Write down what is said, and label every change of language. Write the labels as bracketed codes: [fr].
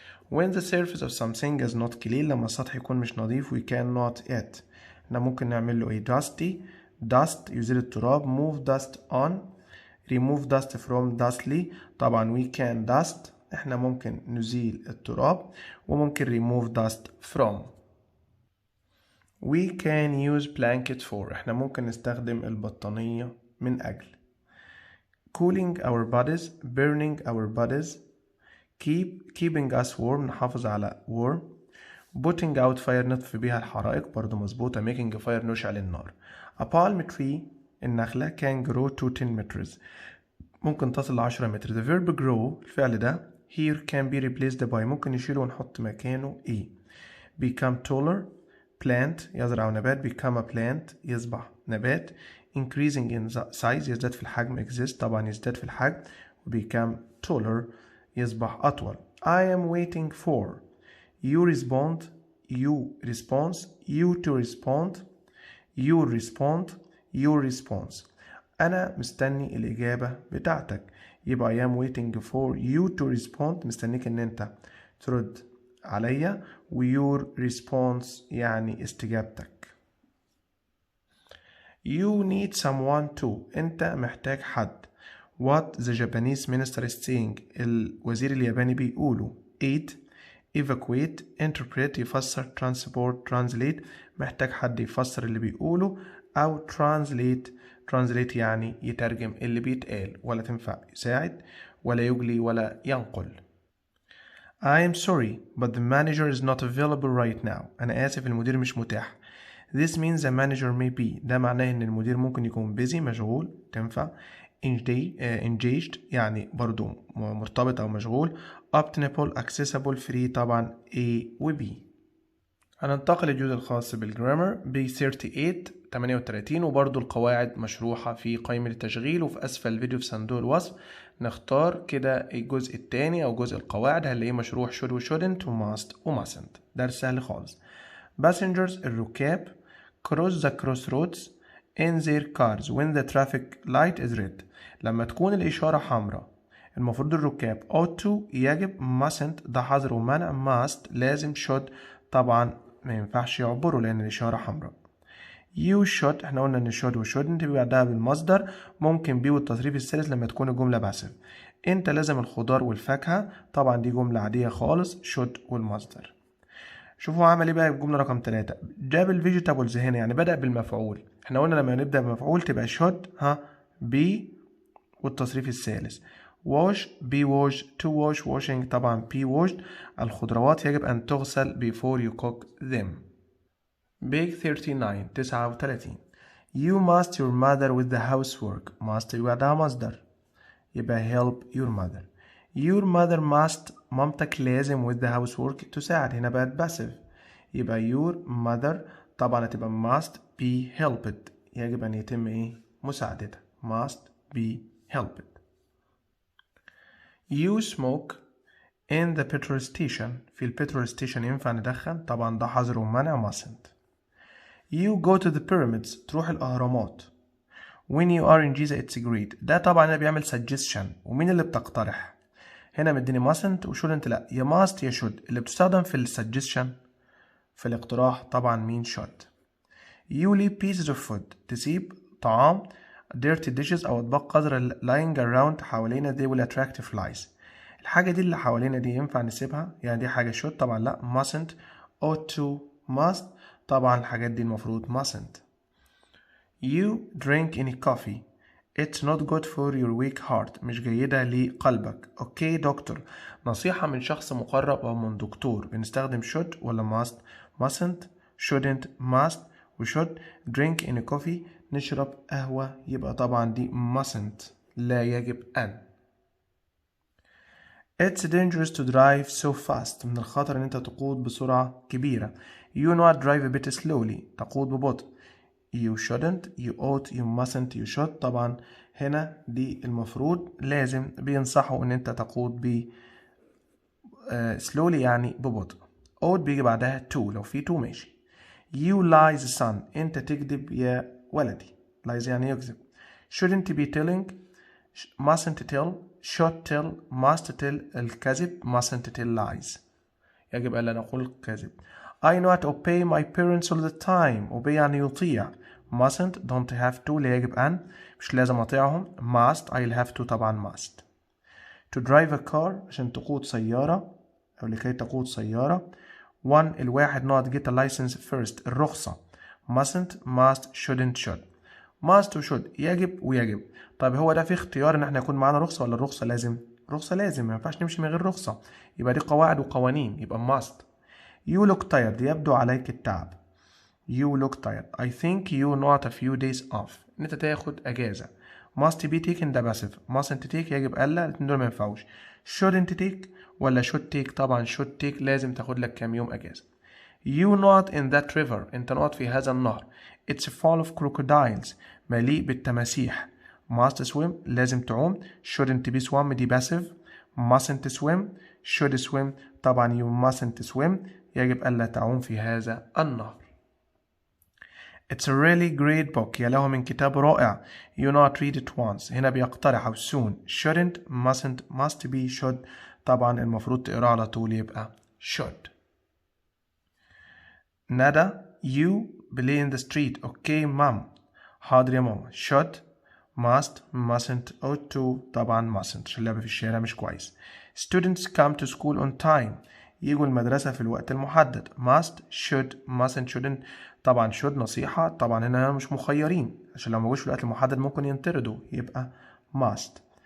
[en] When the surface of something is not clean [ar] لما السطح يكون مش نظيف [en] we cannot eat [ar] احنا ممكن نعمل له ايه [en] dusty dust [ar] يزيل التراب [en] move dust on remove dust from dustly طبعا we can dust [ar] احنا ممكن نزيل التراب وممكن [en] remove dust from. we can use blanket for [ar] احنا ممكن نستخدم البطانية من أجل. [en] cooling our bodies burning our bodies keeping us warm نحافظ على warm putting out fire [ar] نطفي بيها الحرائق برضو مظبوطة [en] making fire [ar] نشعل النار. [en] a palm tree النخلة can grow to 10 meters [ar] ممكن تصل ل 10 متر. the verb grow الفعل ده [en] here can be replaced by [ar] ممكن نشيله ونحط مكانه ايه become taller plant يزرع نبات [en] become a plant [ar] يصبح نبات [en] increasing in size [ar] يزداد في الحجم exist طبعا يزداد في الحجم become taller يصبح أطول. [en] I am waiting for you respond you response you to respond you respond your response [ar] أنا مستني الإجابة بتاعتك [en] يبقى I am waiting for you to respond [ar] مستنيك إن أنت ترد عليا [en] و your response يعني استجابتك. you need someone to [ar] أنت محتاج حد. [en] what the Japanese minister is saying [ar] الوزير الياباني بيقوله. eat evacuate interpret يفسر transport translate محتاج حد يفسر اللي بيقوله أو translate يعني يترجم اللي بيتقال ولا تنفع يساعد ولا يجلي ولا ينقل. [en] I am sorry but the manager is not available right now [ar] أنا آسف المدير مش متاح. This means [en] the manager may be [ar] ده معناه إن المدير ممكن يكون busy مشغول تنفع. engaged يعني برضو مرتبط أو مشغول. [en] obtainable accessible free طبعا A و B. [ar] هننتقل للجزء الخاص بالجرامر ب 38 وبرضو القواعد مشروحة في قائمة التشغيل وفي أسفل الفيديو في صندوق الوصف. نختار كده الجزء الثاني أو جزء القواعد هنلاقيه مشروح should و shouldn't و must و mustn't. درس سهل خالص. [en] passengers الركاب cross the crossroads in their cars when the traffic light is red. [ar] لما تكون الإشارة حمراء المفروض الركاب [en] ought to [ar] يجب، mustn't ده حظر ومنع، must لازم، should طبعا ما ينفعش يعبروا لأن الإشارة حمراء. you should احنا قلنا ان should و shouldn't بيبقى بعدها بالمصدر، ممكن be والتصريف الثالث لما تكون الجملة باسف. انت لازم الخضار والفاكهة، طبعا دي جملة عادية خالص، should والمصدر. شوفوا عمل ايه بقى الجملة رقم 3. جاب الفيجيتابلز هنا يعني بدأ بالمفعول. احنا قلنا لما نبدأ بمفعول تبقى should be والتصريف الثالث. [en] wash be washed to wash washing طبعا be washed. [ar] الخضروات يجب أن تغسل [en] before you cook them. Big 39. You must your mother with the housework. [ar] must يبقى ده مصدر يبقى [en] help your mother. Your mother must [ar] مامتك لازم [en] with the housework تساعد، هنا بقت passive يبقى your mother طبعا هتبقى must be helped [ar] يجب أن يتم إيه مساعدتها [en] must be helped. You smoke in the petrol station. [ar] في البترول ستيشن ينفع ندخن، طبعا ده حظر ومنع mustn't. [en] You go to the pyramids [ar] تروح الأهرامات. [en] When you are in Giza it's great. [ar] ده طبعا هنا بيعمل suggestion، ومين اللي بتقترح؟ هنا مديني mustn't و shouldn't لا، يا must يا should. اللي بتستخدم في suggestion في الاقتراح طبعا مين should. [en] You leave pieces of food [ar] تسيب طعام [en] dirty dishes [ar] أو أطباق قذرة [en] lying around حوالينا they will attract flies. [ar] الحاجة دي اللي حوالينا دي ينفع نسيبها؟ يعني دي حاجة should طبعا لا، mustn't ought to must طبعا الحاجات دي المفروض mustn't. [en] You drink any coffee. It's not good for your weak heart. [ar] مش جيدة لقلبك. اوكي دكتور، نصيحة من شخص مقرب أو من دكتور بنستخدم should ولا must؟ mustn't shouldn't must و should. [en] drink any coffee [ar] نشرب قهوة يبقى طبعا دي mustn't لا يجب أن. [en] It's dangerous to drive so fast. [ar] من الخطر ان انت تقود بسرعة كبيرة. [en] You not drive a bit slowly. [ar] تقود ببطء. [en] You shouldn't, you ought, you mustn't, you should. [ar] طبعا هنا دي المفروض لازم بينصحوا ان انت تقود [en] ب slowly [ar] يعني ببطء. ought بيجي بعدها to لو في to ماشي. [en] You lies son. [ar] انت تكذب يا ولدي. lies يعني يكذب. [en] Shouldn't be telling, mustn't tell, should tell, must tell [ar] الكذب [en] mustn't tell lies. [ar] يجب ألا نقول كذب. [en] I not obey my parents all the time. [ar] obey يعني يطيع. mustn't [en] don't have to [ar] لا يجب أن مش لازم أطيعهم. [en] must I'll have to طبعا must. to drive a car [ar] عشان تقود سيارة أو لكي تقود سيارة. الواحد [en] not get a license first الرخصة. mustn't must shouldn't should. must و should [ar] يجب ويجب. طيب هو ده في اختيار ان احنا يكون معانا رخصة ولا الرخصة لازم؟ رخصة لازم، ما ينفعش نمشي من غير رخصة، يبقى دي قواعد وقوانين يبقى must. [en] You look tired [ar] يبدو عليك التعب. [en] You look tired. I think you not a few days off. [ar] ان انت تاخد اجازة. [en] must be taken ده passive. [ar] mustn't take يجب ألا، الاتنين دول ما ينفعوش. shouldn't take ولا [en] should take؟ [ar] طبعا should take لازم تاخد لك كام يوم اجازة. [en] You not in that river. [ar] انت not في هذا النهر. [en] It's full of crocodiles. [ar] مليء بالتماسيح. [en] must swim [ar] لازم تعوم. [en] shouldn't be swim دي passive. mustn't swim should swim طبعا you mustn't swim [ar] يجب ألا تعوم في هذا النهر. [en] It's a really great book. [ar] يا له من كتاب رائع. [en] You not read it once. [ar] هنا بيقترح أو soon. shouldn't mustn't must be should طبعا المفروض تقرأ على طول يبقى should. [en] ندى you play in the street. okay mom. [ar] حاضر يا ماما. should must mustn't ought to طبعا mustn't عشان اللعب في الشارع مش كويس. [en] students come to school on time. [ar] يجوا المدرسة في الوقت المحدد. [en] must should mustn't shouldn't [ar] طبعا should نصيحة، طبعا هنا مش مخيرين عشان لو ما جوش في الوقت المحدد ممكن ينطردوا يبقى must.